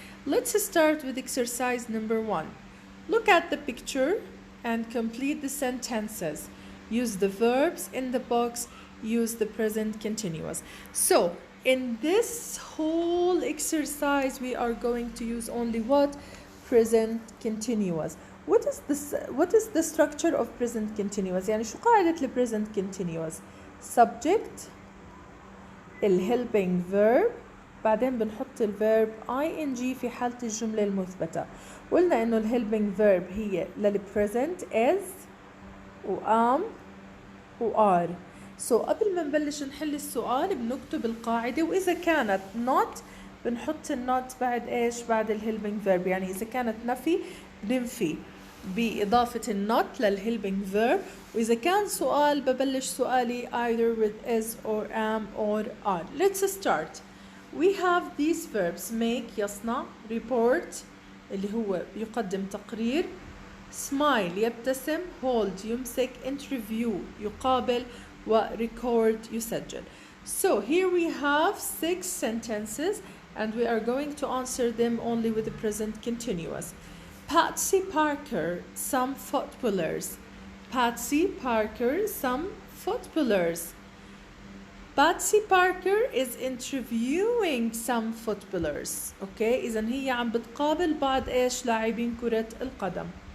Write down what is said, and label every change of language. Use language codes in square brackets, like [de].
[en] Let's start with exercise number 1. Look at the picture and complete the sentences. Use the verbs in the box. Use the present continuous. So in this whole exercise we are going to use only what? Present continuous. What is the structure of present continuous? [ar] يعني شو قاعدة ال present continuous؟ subject, ال helping verb, بعدين بنحط ال verb ing في حالة الجملة المثبتة. قلنا إنه ال helping verb هي لل present is و am و are. So قبل ما نبلش نحل السؤال بنكتب القاعدة، وإذا كانت not بنحط النوت بعد إيش؟ بعد الهيلبينج فيرب. يعني إذا كانت نفي بنفي بإضافة النوت للهيلبينج فيرب، وإذا كان سؤال ببلش سؤالي [en] either with is or am or are. Let's start. We have these verbs: make [ar] يصنع، [en] report [ar] اللي هو يقدم تقرير، [en] smile [ar] يبتسم، [en] hold [ar] يمسك، [en] interview [ar] يقابل، [en] record [ar] يسجل. [en] So here we have 6 sentences, and we are going to answer them only with the present continuous. Patsy Parker, some footballers. Patsy Parker, some footballers. Patsy Parker is interviewing some footballers. [ar] Okay, إذن هي عم بتقابل بعض إيش؟ لاعبين كرة القدم.